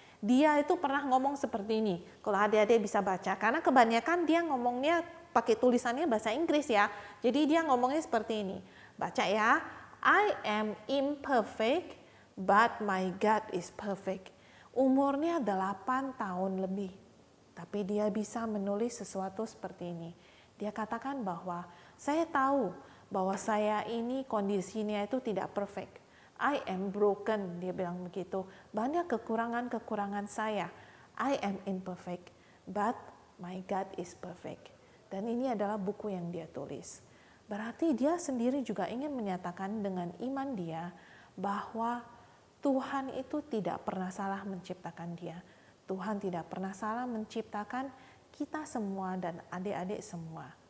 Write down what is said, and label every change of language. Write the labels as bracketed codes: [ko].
[id] Dia itu pernah ngomong seperti ini, kalau adik-adik bisa baca, karena kebanyakan dia ngomongnya pakai tulisannya bahasa Inggris ya, jadi dia ngomongnya seperti ini, baca ya, [en] I am imperfect, but my God is perfect. [id] Umurnya 8 tahun lebih, tapi dia bisa menulis sesuatu seperti ini. Dia katakan bahwa, saya tahu bahwa saya ini kondisinya itu tidak perfect. [en] I am broken, [id] dia bilang begitu. Banyak kekurangan-kekurangan saya. [en] I am imperfect, but my God is perfect. [id] Dan ini adalah buku yang dia tulis. Berarti dia sendiri juga ingin menyatakan dengan iman dia bahwa Tuhan itu tidak pernah salah menciptakan dia. Tuhan tidak pernah salah menciptakan kita semua dan adik-adik semua.